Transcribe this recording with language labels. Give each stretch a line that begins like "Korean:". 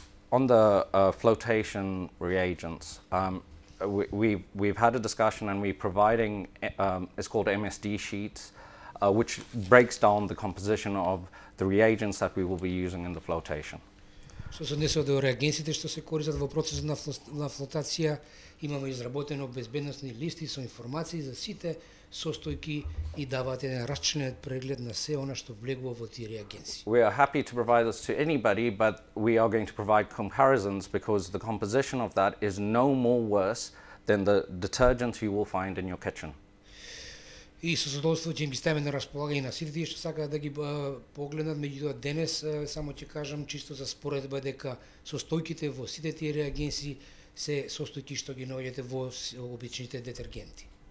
English: On the flotation reagents, we've had a discussion and we're providing it's called MSD sheets, which breaks down the composition of the reagents that we will be using in the flotation.
Macedonian: Што се однесува до реагенсите што се користат во процесот на флотација, имаме изработено безбедносни листи со информации за сите состојки и даваат еден расчлен преглед на се она што влегува во тие реагенси.
English: We are happy to provide this to anybody, but we are going to provide comparisons because the composition of that is no more worse than the detergent you will find in your kitchen.
Macedonian: И со задоволство ќе им ги ставиме на располагање на сите тие што сакаат да ги погледнат, меѓутоа денес само ќе кажам чисто за споредба дека состојките во сите тие реагенси се состојки што ги наоѓате во обичните детергенти.